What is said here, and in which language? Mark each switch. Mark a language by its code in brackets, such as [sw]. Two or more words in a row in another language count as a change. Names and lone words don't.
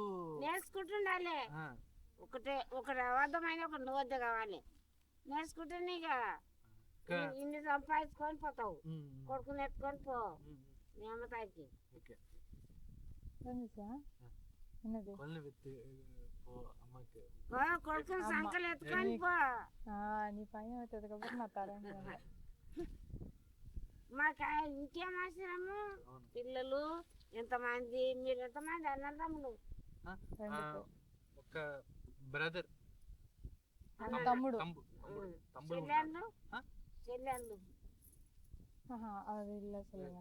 [te] నేర్చుకుంటుండాలి. ఒకటి అబద్ధమైన ఒక నోద్ద కావాలి. నేర్చుకుంటే నీకు ఇన్ని సంపాదించుకొని పోతావు. కొడుకుని ఎత్తుకొని పో మీ అమ్మతాయికి. కొడుకుని సంకలు ఎత్తుకొని పో. [ta] நீ பையன் வச்சதுக்கு அப்புறம் நான் தரேன். [te] మాకు ఇంకేం అవసరము? పిల్లలు ఎంతమంది? మీరు ఎంతమంది అన్నదమ్ములు? ఒక బ్రదర్, తమ్ముడు, చెల్లెళ్ళు [ta] அது இல்லை சொல்லுங்க.